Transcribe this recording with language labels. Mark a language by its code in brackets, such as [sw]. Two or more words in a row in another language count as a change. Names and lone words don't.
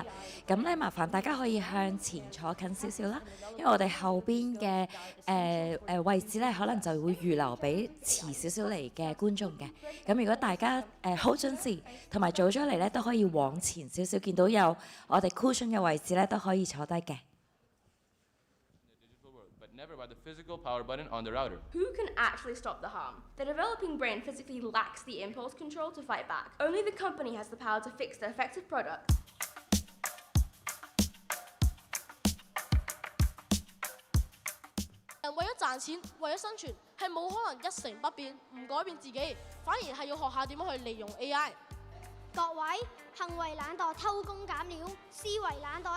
[yue] 咁咧，麻煩大家可以向前坐近少少啦，因為我哋後邊嘅位置咧，可能就會預留俾遲少少嚟嘅觀眾嘅。咁如果大家好準時同埋早咗嚟咧，都可以往前少少，見到有我哋 cushion 嘅位置咧，都可以坐低嘅。 [en] Never by the physical power button on the router. Who can actually stop the harm? The developing brain physically lacks the impulse control to fight back. Only the company has the power to fix the affected product. [yue] 人為咗賺錢，為咗生存，係冇可能一成不變，唔改變自己，反而係要學下點樣去利用 AI。各位，行為懶惰偷工減料，思維懶惰呢？